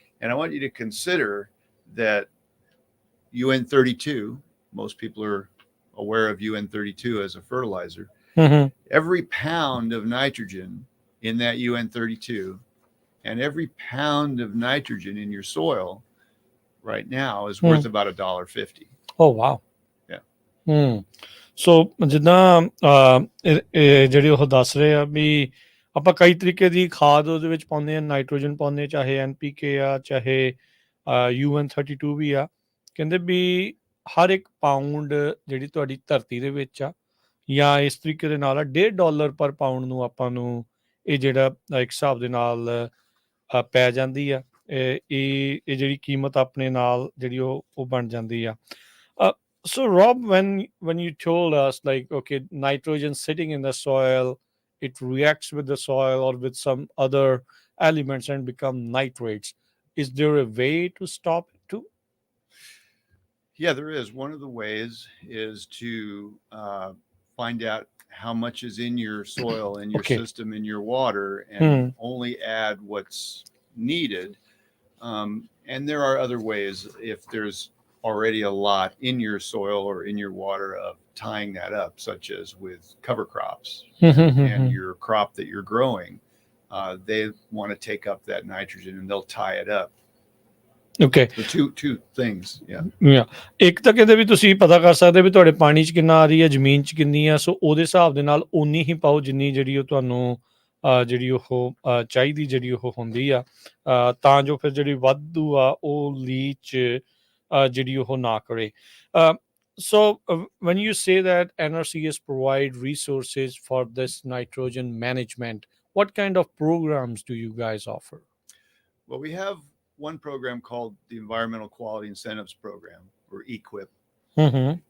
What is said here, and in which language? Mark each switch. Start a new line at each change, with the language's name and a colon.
English: And I want you to consider that UN32, most people are aware of UN32 as a fertilizer. Every pound of nitrogen in that UN32 and every pound of nitrogen in your soil right now is worth about $1.50. Oh, wow. Yeah.
Punjabi: ਸੋ ਜਿੱਦਾਂ ਜਿਹੜੀ ਉਹ ਦੱਸ ਰਹੇ ਆ ਵੀ ਆਪਾਂ ਕਈ ਤਰੀਕੇ ਦੀ ਖਾਦ ਉਹਦੇ ਵਿੱਚ ਪਾਉਂਦੇ ਆ, ਨਾਈਟ੍ਰੋਜਨ ਪਾਉਂਦੇ ਆ, ਚਾਹੇ NPK ਆ, ਚਾਹੇ UN32 ਵੀ ਆ। ਕਹਿੰਦੇ ਵੀ ਹਰ ਇੱਕ ਪਾਊਂਡ ਜਿਹੜੀ ਤੁਹਾਡੀ ਧਰਤੀ ਦੇ ਵਿੱਚ ਆ, ਜਾਂ ਇਸ ਤਰੀਕੇ ਦੇ ਨਾਲ ਆ, $1.5 ਪਰ ਪਾਊਂਡ ਨੂੰ ਆਪਾਂ ਨੂੰ ਇਹ ਜਿਹੜਾ ਇੱਕ ਹਿਸਾਬ ਦੇ ਨਾਲ ਪੈ ਜਾਂਦੀ ਆ। ਇਹ ਜਿਹੜੀ ਕੀਮਤ ਆਪਣੇ ਨਾਲ ਜਿਹੜੀ ਉਹ ਬਣ ਜਾਂਦੀ ਆ।
English: So Rob, when you told us, like, okay, nitrogen sitting in the soil, it reacts with the soil or with some other elements and become nitrates. Is there a way to stop it too? Yeah, there is. One of the ways is to find out how much is in your soil, in your system, in your water, and only add what's needed. And there are other ways, if there's already a lot in your soil or in your water, of tying that up, such as with cover crops and your crop that you're growing. They want to take up that nitrogen and they'll tie it up. Okay. So two things. Yeah.
Punjabi: ਇੱਕ ਤਾਂ ਕਹਿੰਦੇ ਵੀ ਤੁਸੀਂ ਪਤਾ ਕਰ ਸਕਦੇ ਵੀ ਤੁਹਾਡੇ ਪਾਣੀ 'ਚ ਕਿੰਨਾ ਆ ਰਹੀ ਹੈ, ਜ਼ਮੀਨ 'ਚ ਕਿੰਨੀ ਆ। ਸੋ ਉਹਦੇ ਹਿਸਾਬ ਦੇ ਨਾਲ ਓਨੀ ਹੀ ਪਾਓ ਜਿੰਨੀ ਜਿਹੜੀ ਉਹ ਤੁਹਾਨੂੰ ਜਿਹੜੀ ਉਹ ਚਾਹੀਦੀ ਜਿਹੜੀ ਉਹ ਹੁੰਦੀ ਆ, ਤਾਂ ਜੋ ਫਿਰ ਜਿਹੜੀ ਵਾਧੂ ਆ ਉਹ ਲੀਚ ਜਿਹੜੀ ਉਹ ਨਾ ਕਰੇ।
English: So when you say that NRCS provide resources for this nitrogen management, what kind of programs do you guys offer? Well, we have one program called the Environmental Quality Incentives Program, or EQIP. Mm-hmm.